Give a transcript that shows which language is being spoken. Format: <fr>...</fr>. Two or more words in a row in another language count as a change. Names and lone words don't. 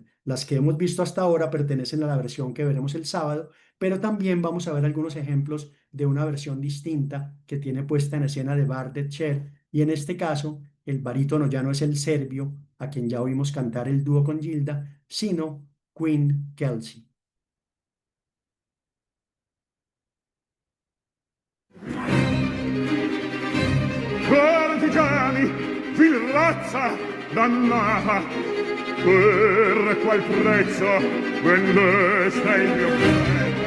<es>Las que hemos visto hasta ahora pertenecen a la versión que veremos el sábado, pero también vamos a ver algunos ejemplos de una versión distinta que tiene puesta en escena de Bardet Sher, y en este caso el barítono ya no es el serbio, a quien ya oímos cantar el dúo con Gilda, sino Queen Kelsey.</es> <it>Cortigiani, vil razza dannata, per qual prezzo vendeste il mio bene?</it>